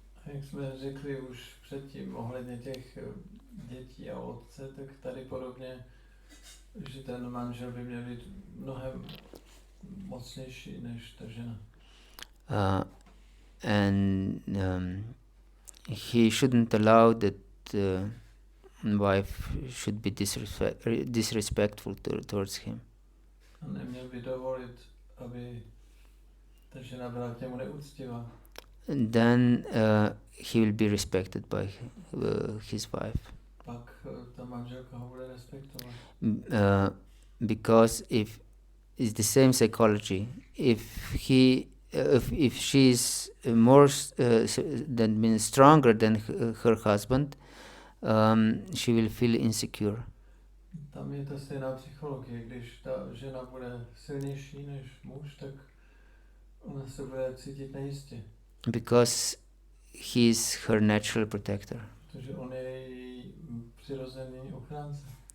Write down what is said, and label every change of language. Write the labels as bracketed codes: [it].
[cs] A jak jsme řekli už předtím ohledně těch dětí a otce, tak tady podobně, že ten manžel by měl být mnohem mocnější než ta žena. [en] And he shouldn't allow that wife should be disrespectful towards him. [cs] A neměl by dovolit, aby ta žena byla k němu neúctivá. [en] Then he will be respected by his wife. [cs] Pak ta manželka ho bude respektovat. [en] Because if it's the same psychology, if she is more than means stronger than her husband, she will feel insecure. [cs] Tam je ta stejná psychologie, když ta žena bude silnější než muž, tak ona se bude cítit nejistě. [en] Because he is her natural protector. [cs] Protože on je její přirozený ochránce.